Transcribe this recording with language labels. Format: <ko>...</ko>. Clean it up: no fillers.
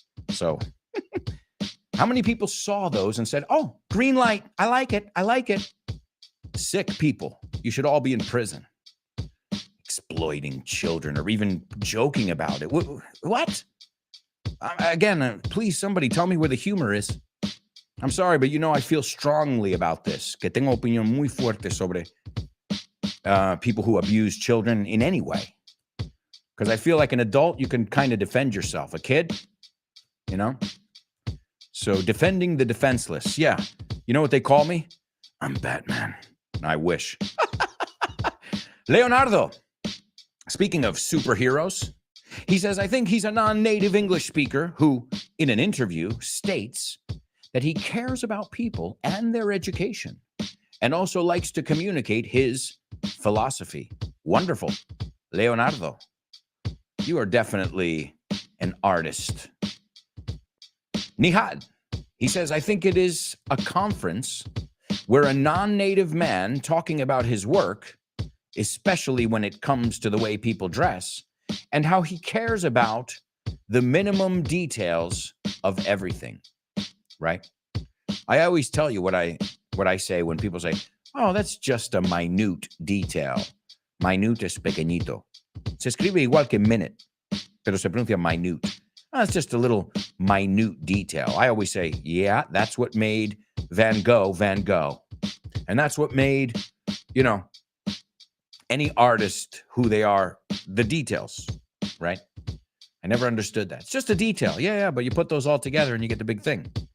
<en>So how many people saw those and said, oh, green light, I like it, I like it? Sick people. You should all be in prison. Exploiting children or even joking about it. What? Again, please, somebody tell me where the humor is. I'm sorry, but I feel strongly about this.</en> <es>Que tengo opinión muy fuerte sobre</es> <en>people who abuse children in any way. Because I feel like an adult, you can kind of defend yourself. A kid, So defending the defenseless. Yeah. You know what they call me? I'm Batman. I wish. Leonardo, speaking of superheroes, he says, I think he's a non-native English speaker who, in an interview, states that he cares about people and their education and also likes to communicate his philosophy. Wonderful. Leonardo, you are definitely an artist. Nihad, he says, I think it is a conference where a non-native man talking about his work, especially when it comes to the way people dress, and how he cares about the minimum details of everything, right? I always tell you what I say when people say, oh, that's just a minute detail.</en> <es>Minute es pequeñito. Se escribe igual que minute, pero se pronuncia minute.</es> <en>Oh, it's just a little minute detail. I always say, yeah, that's what made Van Gogh, Van Gogh. And that's what made, any artist who they are, the details, right? I never understood that. It's just a detail. Yeah, but you put those all together and you get the big thing.</en>